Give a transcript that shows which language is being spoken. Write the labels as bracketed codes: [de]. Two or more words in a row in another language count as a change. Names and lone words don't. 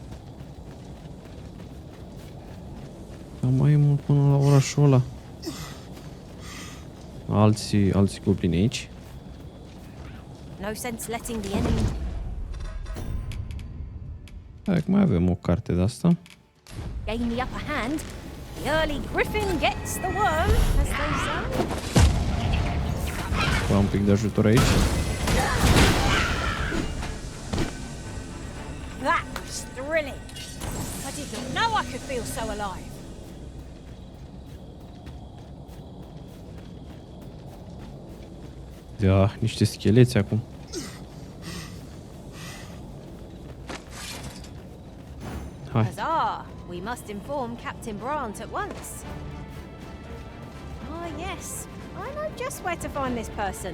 [ro] Dar mai e mult până la orașul ăla. Alții goblini aici. [en] No sense letting the enemy. [ro] Hai că mai avem o carte de asta. [en] Gain the upper hand. The early griffin gets the worm, as they say. [ro] Am un pic de ajutor aici. [en] That was thrilling. I did not know I could feel so alive. [ro] Da, niște scheleți acum. Hai. [en] Huzzah! We must inform Captain Brant at once. Ah, yes. I know just where to find this person.